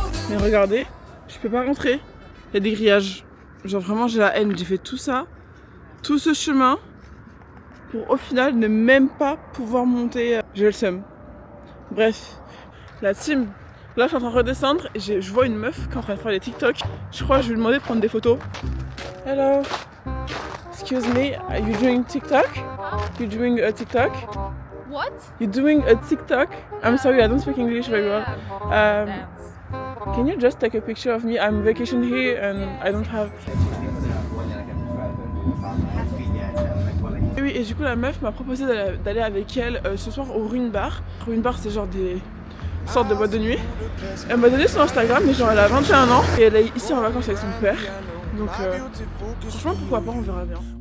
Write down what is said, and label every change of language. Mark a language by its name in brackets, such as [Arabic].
[French] Mais regardez, je peux pas rentrer. Il y a des grillages. Genre vraiment j'ai la haine. J'ai fait tout ça, tout ce chemin pour au final ne même pas pouvoir monter. J'ai le seum. Bref, la team. Là je suis en train de redescendre et je vois une meuf qui est en train de faire des TikTok. Je crois que je vais lui demander de prendre des photos. [English] Hello. Excuse me, are you doing TikTok? You doing a TikTok? What? You doing a TikTok? I'm sorry, I don't speak English very well. Can you just take a picture of me? I'm vacation here and I don't have... [French] Et oui, et du coup la meuf m'a proposé d'aller avec elle ce soir au Ruin Bar. Ruin Bar c'est genre des sortes de boîtes de nuit. Elle m'a donné son Instagram, mais genre elle a 21 ans et elle est ici en vacances avec son père. Donc franchement pourquoi pas, on verra bien.